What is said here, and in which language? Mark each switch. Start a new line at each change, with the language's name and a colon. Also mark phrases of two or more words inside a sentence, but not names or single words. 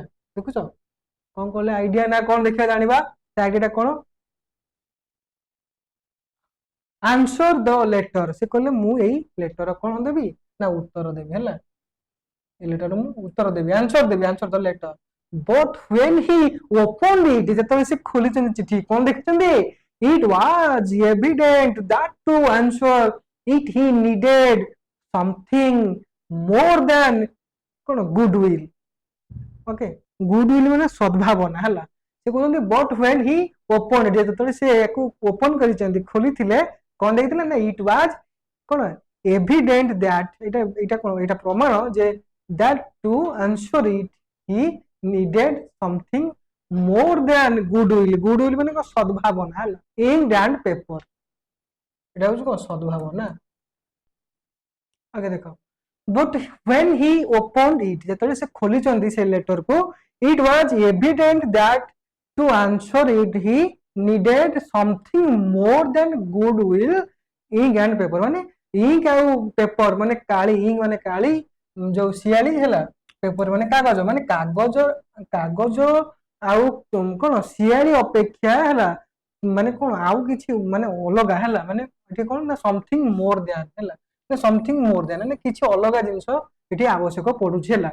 Odia: ଦେଖୁଛ କଣ କହିଲେ ଆଇଡିଆ, ନା କଣ ଦେଖିବା ଜାଣିବା ସେ ଆଇଡିଆ କଣ,
English: answer the letter.
Odia: ସେ କହିଲେ ମୁଁ ଏଇ ଲେଟର କଣ ଦେବି ନା ଉତ୍ତର ଦେବି ହେଲା, ଏଇ ଲେଟର ମୁଁ ଉତ୍ତର ଦେବି, ଆନ୍ସର ଦେବି,
English: answer the letter. ବଟ୍ when he opened it,
Odia: ଯେତେବେଳେ ସେ ଖୋଲିଛନ୍ତି ଚିଠି, କଣ ଦେଖିଛନ୍ତି,
English: it was evident that to answer it he needed something more than କଣ goodwill।
Odia: ଓକେ, ଗୁଡୱିଲ ମାନେ ସଦ୍ଭାବନା ହେଲା। ସେ କହୁଛନ୍ତି
English: but when he open,
Odia: ଯେତେବେଳେ ସେ ୟାକୁ ଓପନ୍ କରିଛନ୍ତି, ଖୋଲିଥିଲେ, କଣ ଦେଖିଥିଲେ ନା
English: it was
Odia: କଣ
English: evident that,
Odia: ଏଇଟା ଏଇଟା କଣ ଏଇଟା ପ୍ରମାଣ ଯେ
English: that to answer it he needed something more than goodwill.
Odia: ଗୁଡୱିଲ ମାନେ କଣ ସଦ୍ଭାବନା ହେଲା,
English: ink and paper,
Odia: ଏଇଟା ହଉଛି କଣ ସଦ୍ଭାବନା। ଆगे ଦେଖ,
English: but when he opened it,
Odia: ଯେତେବେଳେ ସେ ଖୋଲିଛନ୍ତି ସେ ଲେଟରକୁ,
English: it was evident that to answer it he needed something more than goodwill, ink and paper,
Odia: ମାନେ ink ଆଉ ପେପର ମାନେ କାଳି, ink ମାନେ କାଳି, ଯୋଉ ଶିଆଳି ହେଲା, ପେପର ମାନେ କାଗଜ, ମାନେ କାଗଜ କାଗଜ ଆଉ କଣ ଶିଆଳି ଅପେକ୍ଷା ହେଲା, ମାନେ କଣ ଆଉ କିଛି ମାନେ ଅଲଗା ହେଲା, ମାନେ ଏଠି କଣ ନା
English: something more than
Odia: ହେଲା,
English: something more than
Odia: ମାନେ କିଛି ଅଲଗା ଜିନିଷ ଏଠି ଆବଶ୍ୟକ ପଡୁଛି ହେଲା।